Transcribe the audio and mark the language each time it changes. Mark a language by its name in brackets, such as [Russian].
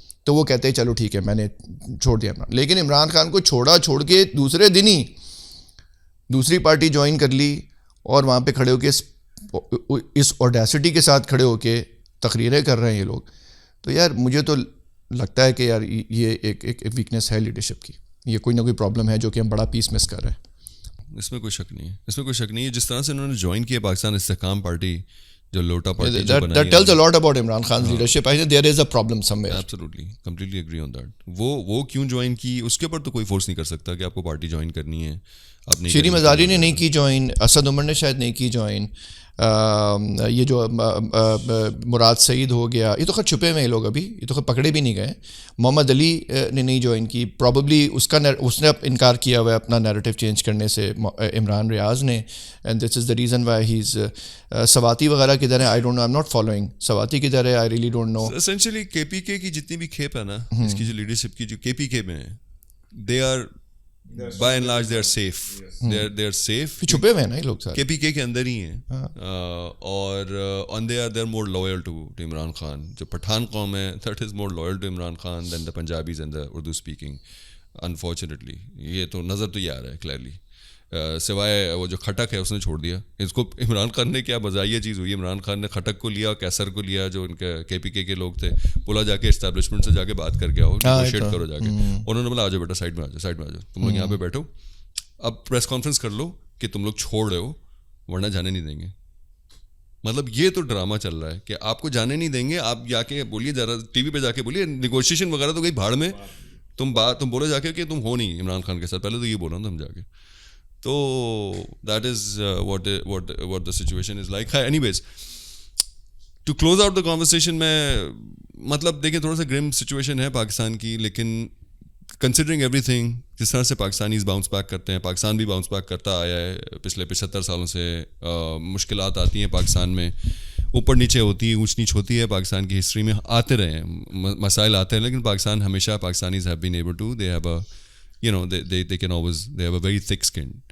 [Urdu] تو وہ کہتے ہیں چلو ٹھیک ہے میں نے چھوڑ دیا عمران. لیکن عمران خان کو چھوڑ کے دوسرے دن ہی دوسری پارٹی جوائن کر لی، اور وہاں پہ کھڑے ہو کے اس اوڈیسٹی کے ساتھ کھڑے ہو کے تقریریں کر رہے ہیں یہ لوگ. تو یار مجھے تو لگتا ہے کہ یار یہ ایک ویکنیس ہے لیڈرشپ کی، یہ کوئی نہ کوئی پرابلم ہے جو کہ ہم بڑا پیس مس کر رہے ہیں. اس میں کوئی شک نہیں ہے. جس طرح سے انہوں نے جوائن کیا پاکستان استحکام پارٹی، جو لوٹا پارٹی جو بنائی ہے، [English] that tells a lot about Imran Khan's leadership. I think there is a problem somewhere. Absolutely, completely agree on that. [Urdu] وہ کیوں جوائن کی اس کے اوپر تو کوئی فورس نہیں کر سکتا کہ آپ کو پارٹی جوائن کرنی ہے. شیریں مزاری نے نہیں کی جوائن, اسد عمر نے شاید نہیں کی جوائن, یہ جو مراد سعید ہو گیا, یہ تو خیر چھپے ہوئے لوگ, ابھی یہ تو خیر پکڑے بھی نہیں گئے. محمد علی نے نہیں جوائن کی, پرابیبلی اس نے انکار کیا ہوا ہے اپنا نیریٹو چینج کرنے سے, عمران ریاض نے, [English] And this is the reason why he is. [Urdu] سواتی وغیرہ کدھر ہے, [English] I don't know, I am not following. [Urdu] Swati کدھر ہے, [English] I really don't know. [Urdu] Essentially کے پی کے کی جتنی بھی کھیپ ہے نا, اس کی جو لیڈرشپ کی جو کے پی کے میں ہے, [English] They are by and large they are safe. They are safe. [Urdu] چھپے ہوئے ہیں نا یہ لوگ سارے, کے پی کے اندر ہی ہیں, اور [English] on they are more loyal to Imran Khan. [Urdu] جو پٹھان قوم ہے, [English] that is more loyal to Imran Khan than the Punjabis and the Urdu speaking, unfortunately. [Urdu] یہ تو نظر تو یہ آ رہا ہے clearly. سوائے وہ جو کھٹک ہے اس نے چھوڑ دیا اس کو. عمران خان نے کیا مزاحیہ چیز ہوئی, عمران خان نے کھٹک کو لیا اور کیسر کو لیا, جو ان کے پی کے لوگ تھے, بولا جا کے اسٹیبلشمنٹ سے جا کے بات کر کے آؤ, نیگوشیٹ کرو جا کے. انہوں نے بولا آ جاؤ بیٹا, سائڈ میں آ جاؤ, تم لوگ یہاں پہ بیٹھو, اب پریس کانفرنس کر لو کہ تم لوگ چھوڑ رہے ہو ورنہ جانے نہیں دیں گے. مطلب یہ تو ڈرامہ چل رہا ہے کہ آپ کو جانے نہیں دیں گے, آپ جا کے بولیے, ذرا ٹی وی پہ جا کے بولیے, نیگوشیشن وغیرہ تو گئی بھاڑ میں, تم بولو جا کے کہ تم ہو نہیں عمران خان کے ساتھ, پہلے تو یہ بولا تھا ہم جا کے. [English] تو that is what the situation is like. Anyways, to close out the conversation, [Urdu] میں مطلب دیکھیں تھوڑا سا گرم سچویشن ہے پاکستان کی, لیکن [English] considering everything, [Urdu] جس طرح سے پاکستانیز باؤنس بیک کرتے ہیں, پاکستان بھی باؤنس بیک کرتا آیا ہے پچھلے 75 سالوں سے. مشکلات آتی ہیں پاکستان میں, اوپر نیچے ہوتی ہے, اونچ نیچ ہوتی ہے پاکستان کی ہسٹری میں, آتے رہے ہیں مسائل آتے ہیں, لیکن پاکستان ہمیشہ, Pakistanis [English] have been able to, they have a, you know, they can always, they have a very thick skin.